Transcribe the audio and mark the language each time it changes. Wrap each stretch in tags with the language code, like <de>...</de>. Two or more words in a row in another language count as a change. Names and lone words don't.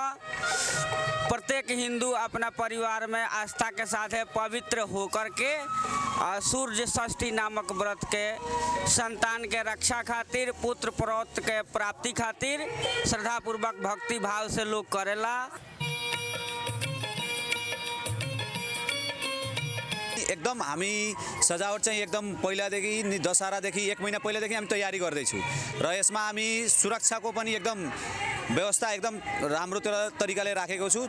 <bho>प्रत्येक हिंदू अपना परिवार में आस्था के साथ पवित्र होकर के सूर्य षष्ठी नामक व्रत के संतान के रक्षा खातिर, पुत्र पौत्र के प्राप्ति खातिर श्रद्धापूर्वक भक्ति भाव से लोग करेला।</bho> <ne>एकदम हामी सजावट चाहिँ एकदम पहिलादेखि दशहरादेखि 1 महिना पहिलादेखि हामी तयारी गर्दैछौँ र यसमा हामी सुरक्षाको पनि एकदम व्यवस्था एकदम राम्रो तरिकाले राखेको छु।</ne>